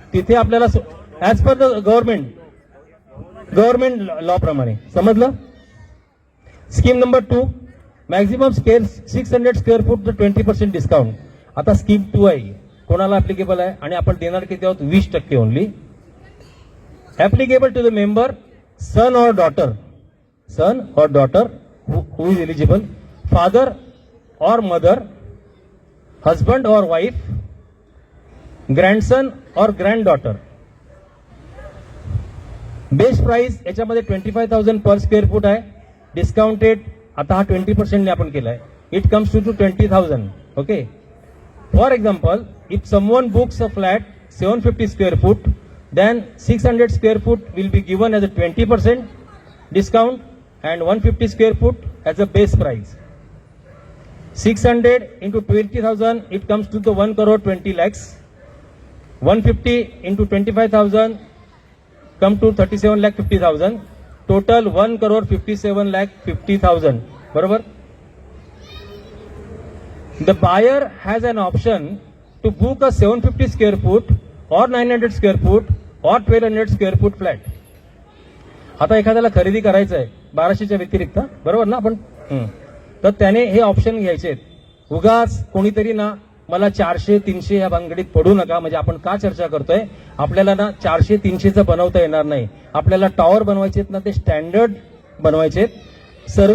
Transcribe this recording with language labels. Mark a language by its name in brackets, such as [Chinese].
[Marathi] तिथे आपल्याला as per the government law प्रमाणे. समजलं? [English] Scheme number 2, maximum square 600 square foot 20% discount. [Marathi] आता स्कीम 2 आहे, कोणाला ऍप्लिकेबल आहे आणि आपण देणार किती आहोत? [English] 20% only. Applicable to the member son और daughter who is eligible, father or mother, husband or wife, grandson or granddaughter. [Marathi] Best price याच्यामध्ये 25,000 पर स्क्वेअर फूट आहे. डिस्काउंटेड आता हा 20% ने आपण केलाय. [English] It comes to 20,000. Okay. For example, if someone books a flat 750 square foot, then 600 square foot will be given as a 20% discount and 150 square foot as a base price. 600 into 20,000, it comes to the 1,20,00,000. 150 into 25,000 come to 37,50,000. Total 1,57,50,000. बरोबर? The buyer has an option to book a 750 square foot or 900 square foot or 1200 square foot flat. [Marathi] आता एखाद्याला खरेदी करायचं आहे 1200च्या व्यतिरिक्त, बरोबर ना आपण, तर त्याने हे ऑप्शन घ्यायचे आहेत. उगाच कोणीतरी ना मला 400-300 या भानगडीत पडू नका. म्हणजे आपण का चर्चा करतोय, आपल्याला ना 400-300चं बनवता येणार नाही. आपल्याला टॉवर बनवायचे आहेत ना, ते स्टँडर्ड बनवायचे आहेत.